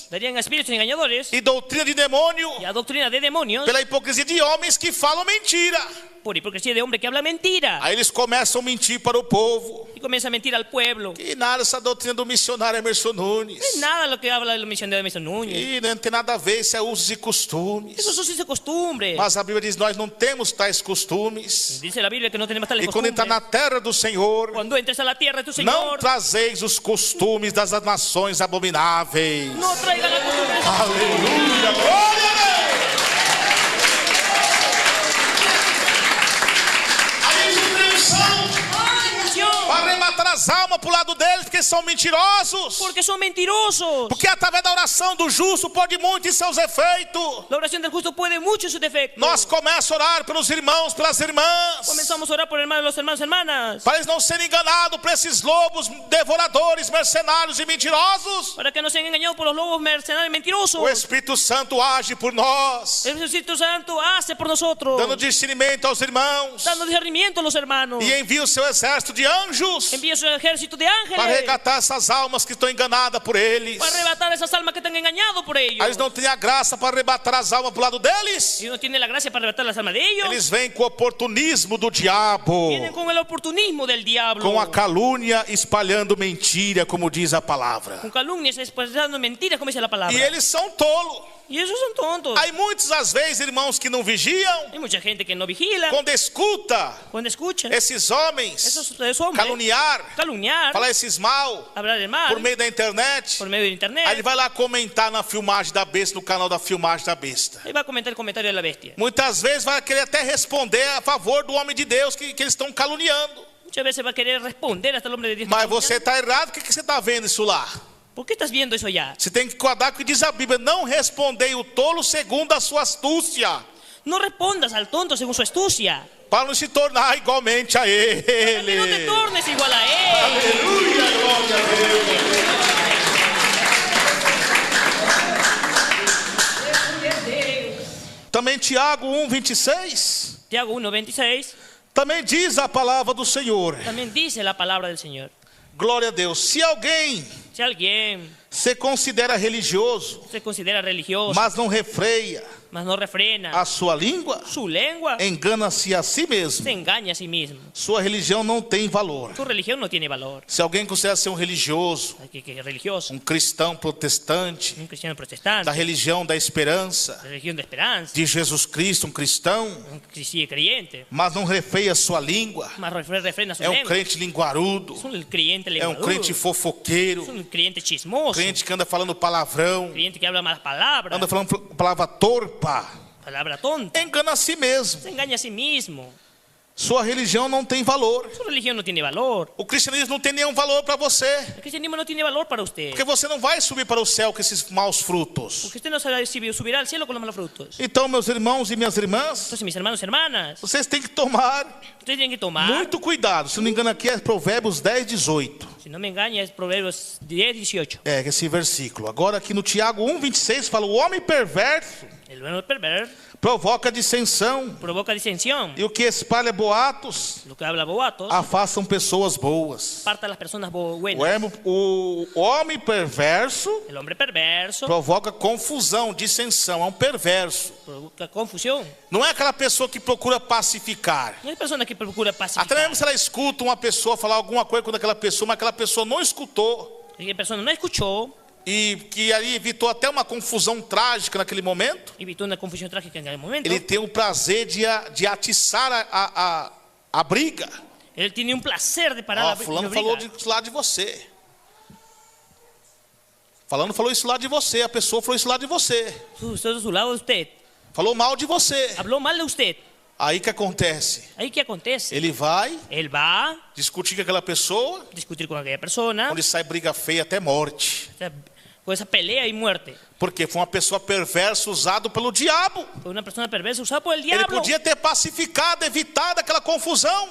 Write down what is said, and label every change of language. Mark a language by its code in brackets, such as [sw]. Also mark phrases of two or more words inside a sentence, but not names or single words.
[es] darían a espíritus engañadores [pt] e doutrina de demônio, [es] y a doctrina de demonios [pt] pela hipocrisia de homens que falam mentira. [es] por hipocresía de hombre que habla mentira. [pt] Aí eles começam a mentir para o povo. [es] Y comienza a mentir al pueblo. [pt] E nada, essa doutrina do missionário Emerson Nunes. [es] No es nada lo que habla el misionero de Emerson Núñez. [pt] E não tem nada a ver, isso é usos e costumes. [es] Eso sí es costumbre. [pt] Mas a Bíblia diz, nós não temos tais costumes. [es] Dice la Biblia que no tenemos tales [pt] E quando entra [es] costumbres. [pt] na terra do Senhor, [es] Cuando entres a la tierra de tu [pt] não [es] Señor, [pt] trazeis os costumes das nações abomináveis. [es] no traigan las costumbres. [pt] Aleluia, glória a Deus. A instrução para arrebatar as almas para o lado deles, porque são mentirosos. [es] Porque son mentirosos. [pt] Porque através da oração do justo pode muito em seus efeitos. [es] La oración del justo puede mucho en sus defectos. [pt] Nós começamos a orar pelos irmãos, pelas irmãs, [es] Comenzamos a orar por los hermanos y hermanas. [pt] para eles não serem enganados por esses lobos devoradores, mercenários e mentirosos. [es] Para que no sean engañados por los lobos mercenarios y mentirosos. [pt] O Espírito Santo age por nós, [es] El Espíritu Santo hace por nosotros. [pt] dando discernimento aos irmãos, [es] Dando discernimiento a los hermanos. [pt] e envia o seu exército de anjos [es] Envía su ejército de [pt] para [es] ángeles. [pt] resgatar essas almas que estão enganadas por eles. [es] Para arrebatar esas almas que están engañados por ellos. [pt] Eles não têm a graça para arrebatar as almas para o lado deles. [es] Y no tienen la gracia para arrebatar las almas de ellos. [pt] Eles vêm com o oportunismo do diabo, [es] Vienen con el oportunismo del diablo. [pt] com a calúnia, espalhando mentira, como diz a palavra. [es] Con calumnias, expresando mentiras, como dice la palabra. [pt] E eles são tolos. [es] Y esos son tontos. [pt] Há muitas às vezes irmãos que não vigiam, [es] Hay mucha gente que no vigila. [pt] quando escuta [es] Cuando escuchan [pt] esses homens [es] esos hombres [pt] caluniar, falar esses mal [es] hablar de mal [pt] por meio da internet, [es] por medio de internet. [pt] aí ele vai lá comentar na filmagem da besta, no canal da filmagem da besta. [es] Ahí va a comentar el comentario de la bestia. [pt] Muitas vezes vai querer até responder a favor do homem de Deus que eles estão caluniando. [es] Muchas veces va a querer responder hasta el hombre de Dios. [pt] Mas você está errado, o que você está vendo isso lá? [es] ¿Por qué estás viendo eso ya? [pt] Você tem que guardar o que diz a Bíblia. Não respondei o tolo segundo a sua astúcia, [es] No respondas al tonto según su astucia. [pt] para não se tornar igualmente a [es] Para que no te [pt] ele. [es] tornes igual a él. [pt] Aleluia, glória a Deus. Também Tiago 1:26. Tiago 1:26 Também diz a palavra do Senhor. [es] también dice la palabra del Señor. [pt] Glória a Deus. Se alguém [es] Si alguien [pt] se considera religioso, [es] se considera religioso, [pt] mas não refreia [es] mas no refrena [pt] a sua língua, [es] su lengua, [pt] engana-se a si [es] se [pt] mesmo. [es] engaña a sí mismo. [pt] Sua religião não tem valor. [es] Su religión no tiene valor. [pt] Se alguém considera ser um religioso, [es] Que es religioso, [pt] um cristão protestante, [es] un cristiano [pt] da [es] protestante, [pt] religião da esperança, [es] religión de esperanza, [pt] de Jesus Cristo, um cristão, [es] un creyente, [pt] mas não refreia a sua língua, [es] mas refrena su [pt] é um [es] lengua. [pt] crente linguarudo, [es] Es un creyente [pt] é um [es] lenguarudo, [pt] crente fofoqueiro, [es] es un creyente chismoso, [pt] crente que anda falando palavrão, [es] creyente que habla malas palabras, [pt] anda falando palavra torpa, [es] palabra tonta, [pt] engana a si mesmo. [es] se engaña a sí mismo. [pt] Sua religião não tem valor. [es] Su religión no tiene valor. [pt] O cristianismo não tem nenhum valor para você, [es] El cristianismo no tiene valor para usted. [pt] porque você não vai subir para o céu com esses maus frutos. [es] Porque usted no subirá al cielo con los malos frutos. [pt] Então, meus irmãos e minhas irmãs, [es] Entonces, mis hermanos y hermanas, [pt] vocês têm que tomar [es] ustedes tienen que tomar, [pt] muito cuidado. Se não me engano, aqui é Provérbios 10:18. [es] si no me engaña, es Proverbios 10:18. [pt] É, esse versículo. Agora aqui no Tiago 1:26 fala: o homem perverso [es] El bueno perverso [pt] provoca dissensão, [es] provoca disensión. [pt] e o que espalha boatos [es] Lo que habla boatos, [pt] afastam pessoas boas. [es] aparta a las personas buenas. [pt] O homem perverso [es] El hombre perverso [pt] provoca confusão, dissensão, é um perverso. [es] provoca confusión. [pt] Não é aquela pessoa que procura pacificar. [es] No hay persona que procura [pt] Até [es] pacificar. [pt] mesmo se ela escuta uma pessoa falar alguma coisa com aquela pessoa, mas aquela pessoa não escutou, [es] La persona no escuchó, [pt] e que ali evitou até uma confusão trágica naquele momento, [es] evitó una confusión trágica en aquel momento. [pt] ele tem o prazer de atiçar a briga. [es] Él tiene un placer de parar [pt] Ó, [es] la [pt] fulano [es] briga. [pt] falou isso lá de você. Fulano falou isso lá de você. A pessoa falou isso lá de você. [es] Usted a su lado de usted. [pt] Falou mal de você. [es] Habló mal de usted. [pt] Aí que acontece? [es] Ahí que acontece. [pt] Ele vai [es] Él va a [pt] discutir com aquela pessoa, [es] discutir con aquella persona, [pt] onde sai briga feia até morte. [es] o sea, con esa pelea y muerte. [pt] Porque foi uma pessoa perversa usado pelo diabo. [es] Fue una persona perversa usada por el [pt] Ele [es] diablo. [pt] podia ter pacificado, evitado aquela confusão.